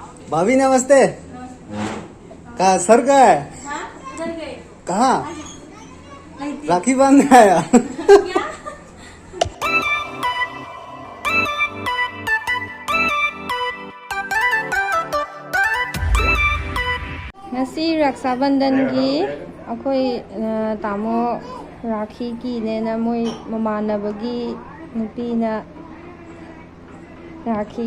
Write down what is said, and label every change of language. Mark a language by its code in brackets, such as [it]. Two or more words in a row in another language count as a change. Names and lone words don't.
[hi] भाभी नमस्ते। कहा सर का है? कहाँ? राखी बांधने आया। [mni] ngasi raksabandangi akhoi tamo rakhi ki ne na moi mamanabagi nupi na rakhi